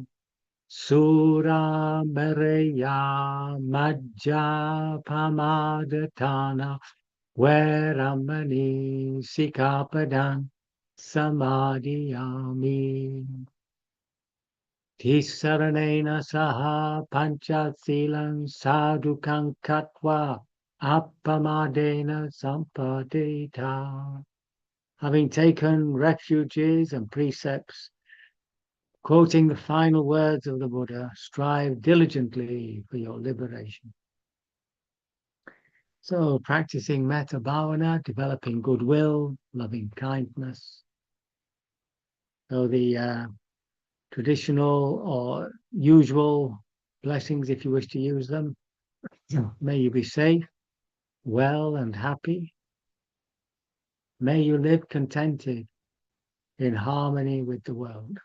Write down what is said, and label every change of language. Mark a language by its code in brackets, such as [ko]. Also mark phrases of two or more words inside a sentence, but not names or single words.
[pi] Sura Mareya Majja Pamadatana Veramani Sikapadang Samadhiyami. Tisaranena Saha Panchasilang Sadhukang Katva Appamadena Sampadita. [en] Having taken refuges and precepts, quoting the final words of the Buddha, strive diligently for your liberation. So practicing [pi] metta bhavana, [en] developing goodwill, loving kindness. So the traditional or usual blessings, if you wish to use them. May you be safe, well and happy. May you live contented in harmony with the world.